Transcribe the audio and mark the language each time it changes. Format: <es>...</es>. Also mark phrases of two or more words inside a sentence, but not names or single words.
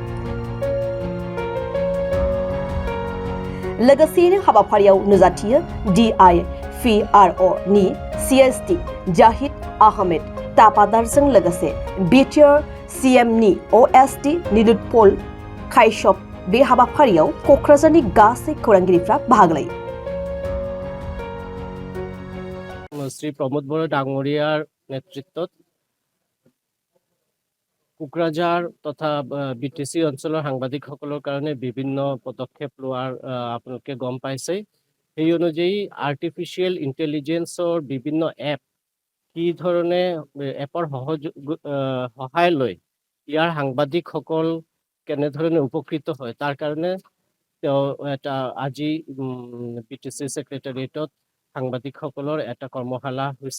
<brx>लोगोसेयैनो हाबाफारियाव नुजाथियो DIFRO नि CSD जाहिद आहमेद तापादारजों लोगोसे BTR CM नि OSD निलुत्पल काश्यप। बे हाबाफारियाव क'क्राझारनि गासै खौरांगिरिफ्रा बाहागो लायो।</brx> <as>শ্ৰী প্ৰমোদ বড়ো ডাঙৰীয়াৰ নেতৃত্বত কোকৰাঝাৰ তথা বিটিসি অঞ্চলৰ সাংবাদিকসকলৰ কাৰণে বিভিন্ন পদক্ষেপ লোৱাৰ আপোনালোকে গম পাইছে। সেই অনুযায়ী</as> <en>artificial intelligenceৰ</en> <as>বিভিন্ন এপ কি ধৰণে এপৰ সহায় লৈ ইয়াৰ সাংবাদিকসকল কেনেধৰণে উপকৃত হয় তাৰ কাৰণে তেওঁ এটা আজি বিটিসি সেক্ৰেটাৰিয়েটত সাংবাদিকসকলৰ এটা কৰ্মশালা হৈছে।</as>